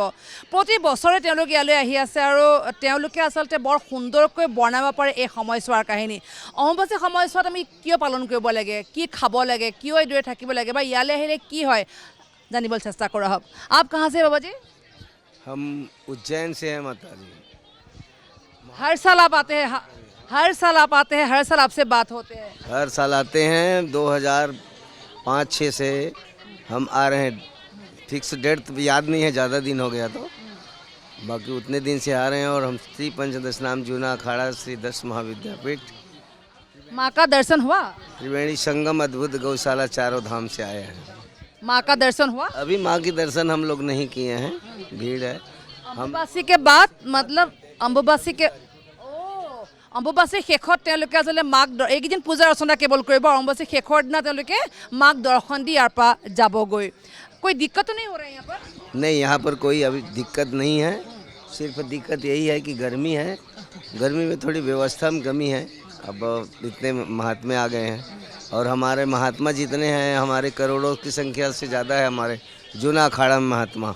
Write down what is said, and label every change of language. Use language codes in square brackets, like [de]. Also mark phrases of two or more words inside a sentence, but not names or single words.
[as] প্ৰতি বছৰে তেওঁলোক ইয়ালৈ আহি আছে, আৰু তেওঁলোকে আচলতে বৰ সুন্দৰকৈ বনাব পাৰে এই সময়ছোৱাৰ কাহিনী। অম্বুবাচী সময়ছোৱাত আমি কিয় পালন কৰিব লাগে, কি খাব লাগে, কিয় এইদৰে থাকিব লাগে, বা ইয়ালৈ আহিলে কি হয়, জানিবলৈ চেষ্টা কৰা হওক। [hi] आप कहाँ से बाबाजी? हम उज्जैन से हैं माता जी। हर साल आप आते हैं? हर साल आप आते हैं, हर साल आपसे बात होते हैं? हर साल आते हैं, 2005-6 से हम आ रहे हैं। फिक्स डेट तो याद नहीं है, ज़्यादा दिन हो गया तो बाकी उतने दिन से आ रहे हैं। और हम श्री पंचदशनाम जूना अखाड़ा श्री दश महाविद्यापीठ माँ का दर्शन हुआ? त्रिवेणी संगम अद्भुत गौशाला चारों धाम से आए हैं। माँ का दर्शन हुआ? अभी माँ की दर्शन हम लोग नहीं किए हैं, भीड़ है। [as] অম্বুবাচী [hi] के बाद मतलब [as] অম্বুবাচী [hi] के [as] অম্বুবাচীৰ শেষত তেওঁলোকে আচলতে মাক এইকেইদিন পূজা অৰ্চনা কেৱল কৰিব, আৰু অম্বুবাচীৰ শেষৰ দিনা তেওঁলোকে মাক দৰ্শন দি ইয়াৰ পৰা যাবগৈ। कोई दिक्कत तो नहीं हो रहा है यहाँ पर? नहीं, यहाँ पर कोई अभी दिक्कत नहीं है। सिर्फ दिक्कत यही है कि गर्मी है, गर्मी में थोड़ी व्यवस्था में कमी है। अब इतने महात्मा आ गए हैं, और हमारे महात्मा जितने हैं, हमारे करोड़ों की संख्या से ज़्यादा है हमारे जूना अखाड़ा में महात्मा।